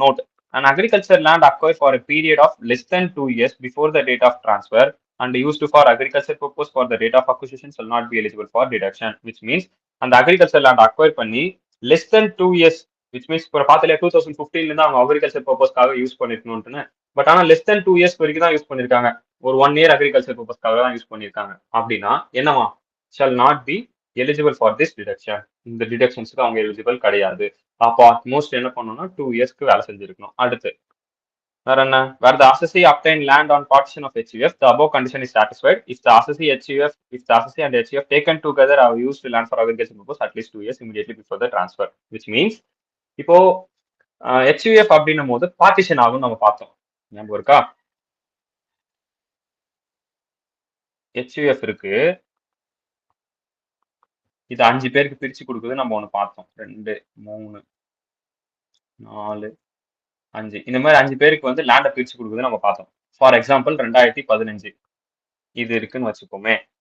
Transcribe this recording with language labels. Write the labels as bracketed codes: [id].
[en] note, an agriculture land acquired for a period of less than 2 years before the date of transfer and used for agriculture purpose for the date of acquisition shall not be eligible for deduction, which means [ta] அந்த agriculture land acquire பண்ணி less than 2 years, which means இப்போ பார்த்தாலே 2015 இருந்து அவங்க agriculture பர்பஸ்க்காக use பண்ணிருக்கணும்னு. But ஆனால் less than 2 years வரைக்கும் தான் யூஸ் பண்ணிருக்காங்க. ஒரு 1 year அக்ரிகல்ச்சர் பர்பஸ்க்காக தான் யூஸ் பண்ணிருக்காங்க அப்படின்னா என்னவா? [en] Shall not be eligible for this deduction. [ta] இந்த டிடக்ஷன்ஸ்க்கு அவங்க எலிஜிபிள் கிடையாது. அப்போ அட்மோஸ்ட் என்ன பண்ணணும்னா 2 yearsக்கு வேலை செஞ்சிருக்கணும். அடுத்து வேற என்ன? [en] Where the assessee obtained land on partition of HUF, the above condition is satisfied if the assessee and HUF taken together have used land for agriculture purpose at least 2 years immediately before the transfer, which means [ta] இப்போ HUF அப்படின்னும் போது partition ஆகும் நம்ம பார்த்தோம். ஞாபகம் இருக்கா? HUF இருக்கு, இது 5 பேருக்கு பிரிச்சு கொடுக்குது. நம்ம ஒண்ணு பார்த்தோம். 2, 3, 4, 5 இந்த மாதிரி 5 பேருக்கு வந்து லேண்டை பிரிச்சு கொடுக்குது நம்ம பார்த்தோம். ஃபார் எக்ஸாம்பிள் 2015 இது இருக்குன்னு வச்சுக்கோமே.